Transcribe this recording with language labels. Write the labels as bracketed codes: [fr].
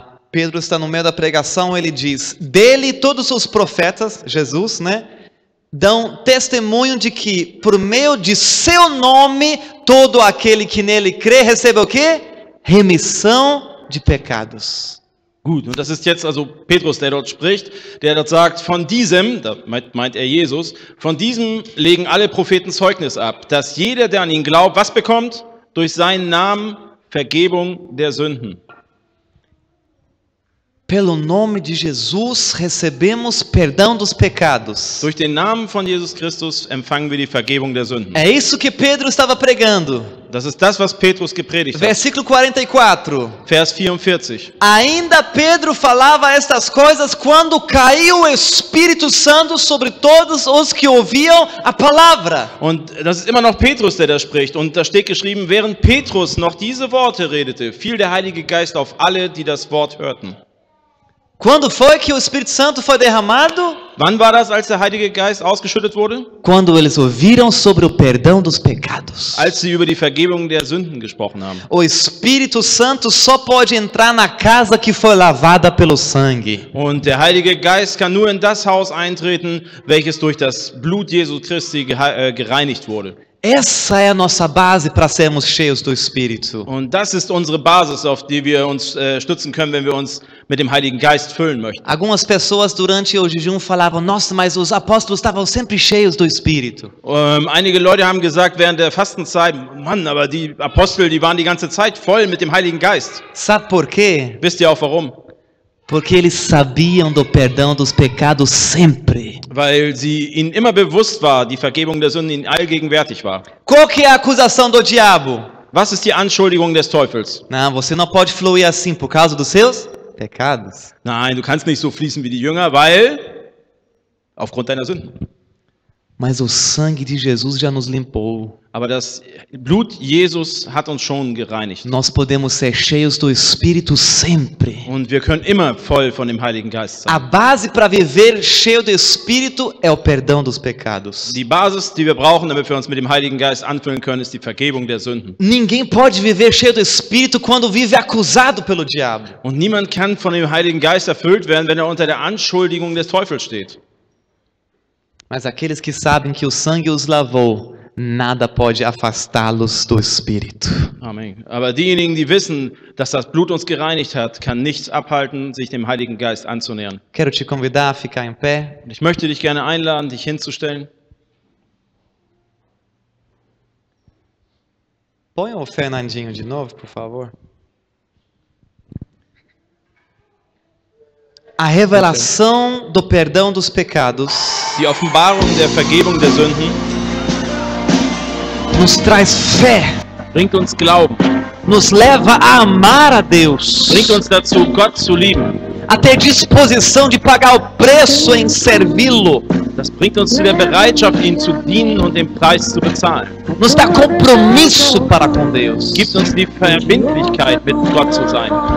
[pt] Pedro está no meio da pregação, ele diz: dele todos os profetas, Jesus, né, dão testemunho de que por meio de seu nome todo aquele que nele crê recebe o quê? Remissão de pecados. [de] Gut, und das ist jetzt also Petrus, der dort spricht, der dort sagt, von diesem, da meint er Jesus, von diesem legen alle Propheten Zeugnis ab, dass jeder, der an ihn glaubt, was bekommt? Durch seinen Namen Vergebung der Sünden. [pt] Pelo nome de Jesus recebemos perdão dos pecados. [de] Durch den Namen von Jesus Christus empfangen wir die Vergebung der Sünden. [pt] É isso que Pedro estava pregando. [de] Das ist das, was Petrus gepredigt hat. [pt] Versículo 44. [de] Vers 44. [pt] Ainda Pedro falava estas coisas quando caiu o Espírito Santo sobre todos os que ouviam a palavra. [de] Und das ist immer noch Petrus, der da spricht. Und da steht geschrieben, während Petrus noch diese Worte redete, fiel der Heilige Geist auf alle, die das Wort hörten. [pt] Quando foi que o Espírito Santo foi derramado? [de] Wann war das, als der Heilige Geist ausgeschüttet wurde? [pt] Quando eles ouviram sobre o perdão dos pecados. [de] Als sie über die Vergebung der Sünden gesprochen haben. [pt] O Espírito Santo só pode entrar na casa que foi lavada pelo sangue. [de] Und der Heilige Geist kann nur in das Haus eintreten, welches durch das Blut Jesu Christi gereinigt wurde. [pt] Essa é a nossa base para sermos cheios do Espírito. [de] Und das ist unsere Basis, auf die wir uns stützen können, wenn wir uns mit dem Heiligen Geist füllen möchten. [pt] Algumas pessoas durante o jejum falavam: nossa, mas os apóstolos estavam sempre cheios do Espírito. [de] Einige Leute haben gesagt während der Fastenzeit, Mann, aber die Apostel, die waren die ganze Zeit voll mit dem Heiligen Geist. [pt] Sabe por quê? [de] Wisst ihr auch warum? [pt] Porque eles sabiam do perdão dos pecados sempre. [de] weil sie ihnen immer bewusst war, die Vergebung der Sünden ihnen allgegenwärtig war. [pt] Qual que é a acusação do diabo? [de] Was ist die Anschuldigung des Teufels? [pt] Não, você não pode fluir assim por causa dos seus pecados. [de] Nein, du kannst nicht so fließen wie die Jünger, weil aufgrund deiner Sünden. [pt] Mas o sangue de Jesus já nos limpou. [de] Aber das Blut Jesus hat uns schon gereinigt. [pt] Nós podemos ser cheios do Espírito sempre. [de] Und wir können immer voll von dem Heiligen Geist sein. [pt] A base para viver cheio do Espírito é o perdão dos pecados. [de] Die Basis, die wir brauchen, damit wir uns mit dem Heiligen Geist anfüllen können, ist die Vergebung der Sünden. [pt] Ninguém pode viver cheio do Espírito quando vive acusado pelo diabo. [de] Und niemand kann von dem Heiligen Geist erfüllt werden, wenn er unter der Anschuldigung des Teufels steht. [pt] Mas aqueles que sabem que o sangue os lavou, nada pode afastá-los do Espírito. [de] Amen. Aber diejenigen, die wissen, dass das Blut uns gereinigt hat, kann nichts abhalten, sich dem Heiligen Geist anzunähern. [pt] Quero te convidar a ficar em pé. [de] Und ich möchte dich gerne einladen, dich hinzustellen. [pt] Põe o Fernandinho de novo, por favor. A revelação do perdão dos pecados [de] Die Offenbarung der Vergebung der Sünden [pt] nos traz fé, [de] bringt uns Glauben, [pt] nos leva a amar a Deus, [de] bringt uns dazu, Gott zu lieben. [pt] a ter disposição de pagar o preço em servi-lo, [de] Das bringt uns zu der Bereitschaft, ihm zu dienen und den Preis zu bezahlen. [pt] nos dá compromisso para com Deus. [de] Gibt uns die Verbindlichkeit, mit Gott zu sein.